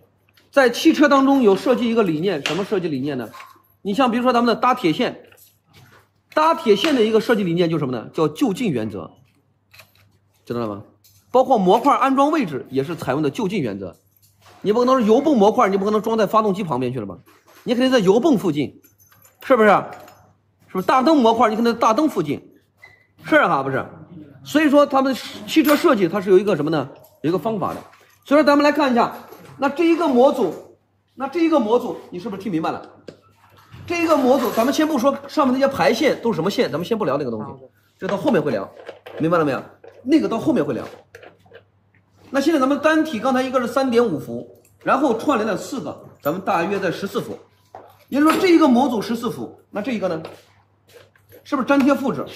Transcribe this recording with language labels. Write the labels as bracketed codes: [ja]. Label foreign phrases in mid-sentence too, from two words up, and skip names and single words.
[zh] 在汽車當中有設計一個理念，什麼設計理念呢？你像比如說咱們的搭鐵線，搭鐵線的一個設計理念就是什麼呢？叫就近原則，知道了嗎？包括模塊安裝位置也是採用的就近原則。你不可能是油泵模塊，你不可能裝在發動機旁邊去了吧？你肯定在油泵附近，是不是？是不是大燈模塊？你肯定在大燈附近，是哈？不是？所以說他們汽車設計它是有一個什麼呢？有一個方法的。所以說咱們來看一下，那這一個模組，你是不是聽明白了？這一個模組，咱們先不說上面那些排線都是什麼線，咱們先不聊那個東西，這到後面會聊，明白了沒有？那個到後面會聊。那現在咱們單體剛才一個是3.5伏，然後串聯了4個，咱們大約在14伏。也就是說，這一個模組14伏，那這一個呢，是不是粘貼複製？